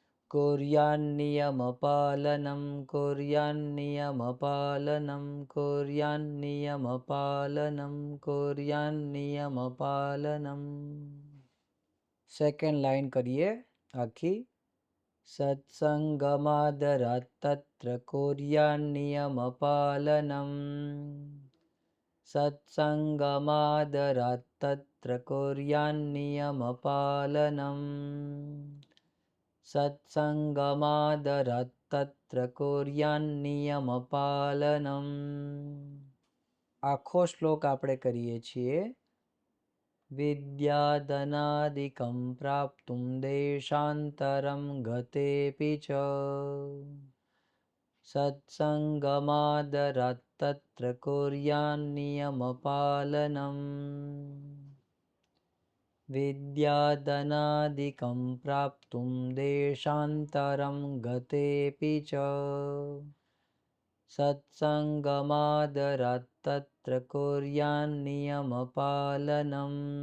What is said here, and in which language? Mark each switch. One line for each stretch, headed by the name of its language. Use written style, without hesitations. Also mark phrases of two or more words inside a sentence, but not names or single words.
Sanskrit: कुर्यान्नियमपालनं कुर्यान्नियमपालनं कुर्यान्नियमपालनं कुर्यान्नियमपालनं.
English: second line
Gujarati: કરીએ આખી.
Sanskrit: સત્સંગમાદરાत् તત્ર कुर्यान्नियमपालनम् સત્સંગમાદરાत् તત્ર कुर्यान्नियमपालनम् સત્સંગમાદરાत् તત્ર कुर्यान्नियमपालनम्.
Gujarati: આખો શ્લોક આપણે કરીએ છીએ.
Sanskrit: વિદ્યાધનાદિકં પ્રાપ્તું દેશાંતરં ગતેપી ચ સત્સંગમાદરાत् તત્ર कुर्यान्नियमपाલનम् વિદ્યાધનાદિકં પ્રાપ્તું દેશાંતરં ગતેપી ચ સત્સંગમાદરાत् તત્ર कुर्यान्नियमपालનम्.